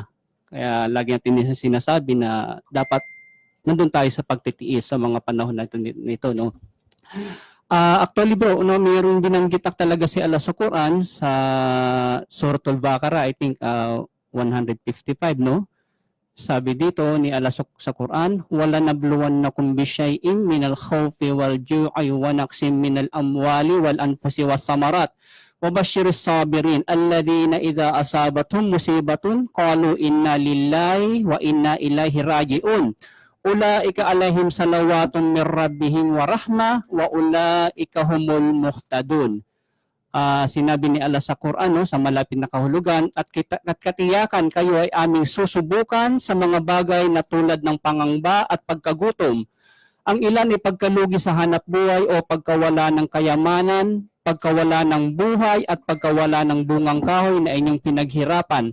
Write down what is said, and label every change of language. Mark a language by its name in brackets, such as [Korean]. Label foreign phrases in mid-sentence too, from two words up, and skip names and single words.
[Filipino] Kaya lagi natin sinasabi na dapat nandun tayo sa pagtitiis sa mga panahon na nito, no? [English] Actually bro, [Filipino] no, mayroong binanggit talaga si Allah sa Quran sa Suratul Baqarah, [English] I think [Filipino] 155, no? Sabi dito ni Allah sa Quran, [Arabic] ولنبلونكم بشيء من الخوف والجوع ونقص من الأموال والأنفس والثمرات. وبشر الصابرين الذين إذا أصابتهم مصيبة قالوا إنا لله وإنا إليه راجعون. أولئك عليهم صلوات من ربهم ورحمة وأولئك هم المهتدون. [Filipino] Sinabi ni Allah sa Quran, no, sa malapit na kahulugan, at katiyakan kayo ay aming susubukan sa mga bagay na tulad ng pangangba at pagkagutom. Ang ilan ay pagkalugi sa hanap buhay o pagkawala ng kayamanan, pagkawala ng buhay at pagkawala ng bungang kahoy na inyong pinaghirapan.